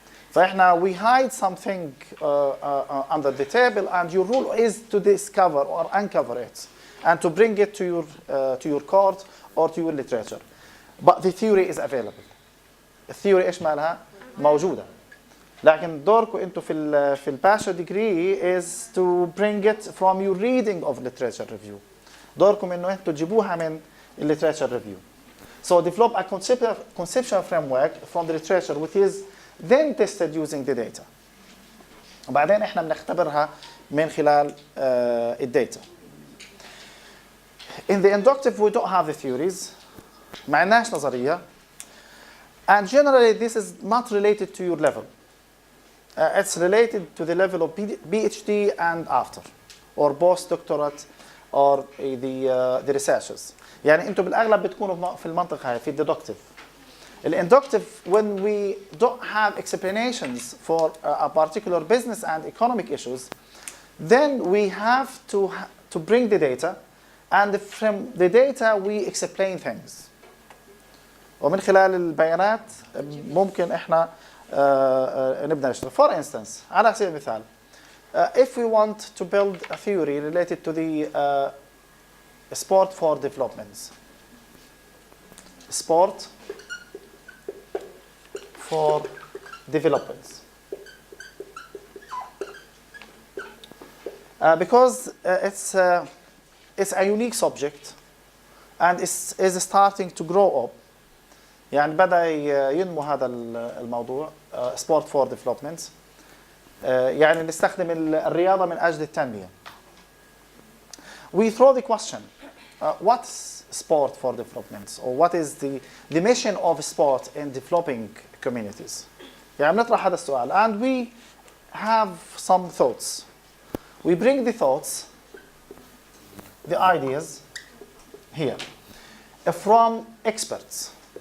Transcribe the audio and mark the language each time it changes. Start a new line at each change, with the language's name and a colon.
Arabic: فاحنا
English: we hide something under the table, and your role is to discover or uncover it and to bring it to your court or to your literature. But the theory is available.
Arabic: الثيوري ايش مالها؟ موجودة. لكن دوركم انتم في الباشا
English: degree is to bring it from your reading of literature review.
Arabic: دوركم انه انتم تجيبوها من literature review.
English: So develop a conceptual framework from the literature which is then tested using the data.
Arabic: وبعدين احنا بنختبرها من خلال الداتا.
English: In the inductive we don't have the theories.
Arabic: ما عندناش نظرية.
English: And generally this is not related to your level. It's related to the level of PhD and after, or postdoctorate, or the researchers.
Arabic: يعني انتم بالاغلب بتكونوا في المنطقه هاي في الديدكتيف.
English: Inductive, when we don't have explanations for a particular business and economic issues, then we have to bring the data, and from the data we explain things.
Arabic: ومن خلال البيانات ممكن احنا نبدأ نشتغل.
English: For instance,
Arabic: على سبيل المثال,
English: if we want to build a theory related to the sport for developments, sport for developments. Because it's a unique subject and is starting to grow up.
Arabic: يعني بدأ ينمو هذا الموضوع
English: sport for developments.
Arabic: يعني نستخدم الرياضة من أجل التنمية.
English: We throw the question, what's sport for developments, or what is the mission of sport in developing communities?
Arabic: يعني نطرح هذا السؤال,
English: and we have some thoughts. We bring the thoughts, the ideas here from experts.